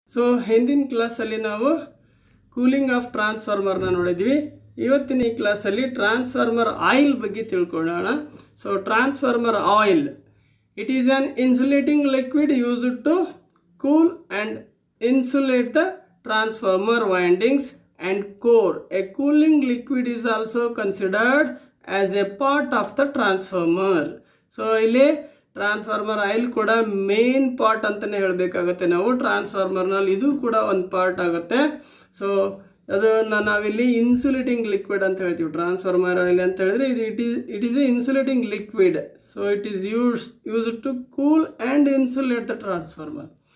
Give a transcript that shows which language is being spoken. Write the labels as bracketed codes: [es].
[kn] So ಹಿಂದಿನ ಕ್ಲಾಸಲ್ಲಿ ನಾವು ಕೂಲಿಂಗ್ ಆಫ್ ಟ್ರಾನ್ಸ್ಫಾರ್ಮರ್ನ ನೋಡಿದ್ವಿ. ಇವತ್ತಿನ ಈ ಕ್ಲಾಸಲ್ಲಿ ಟ್ರಾನ್ಸ್ಫಾರ್ಮರ್ ಆಯಿಲ್ ಬಗ್ಗೆ ತಿಳ್ಕೊಳ್ಳೋಣ. [en] So transformer oil, it is an insulating liquid used to cool and insulate the transformer windings and core. A cooling liquid is also considered as a part of the transformer. [kn] So ಇಲ್ಲಿ transformer oil ಕೂಡ main part ಅಂತಲೇ ಹೇಳಬೇಕಾಗುತ್ತೆ ನಾವು. ಟ್ರಾನ್ಸ್ಫಾರ್ಮರ್ನಲ್ಲಿ ಇದು ಕೂಡ ಒಂದು part ಆಗುತ್ತೆ. So ಅದನ್ನು ನಾವಿಲ್ಲಿ ಇನ್ಸುಲೇಟಿಂಗ್ ಲಿಕ್ವಿಡ್ ಅಂತ ಹೇಳ್ತೀವಿ. [en] Transformer oil ಅಂತ ಹೇಳಿದ್ರೆ ಇದು it is a insulating liquid. So it is used to cool and insulate the transformer.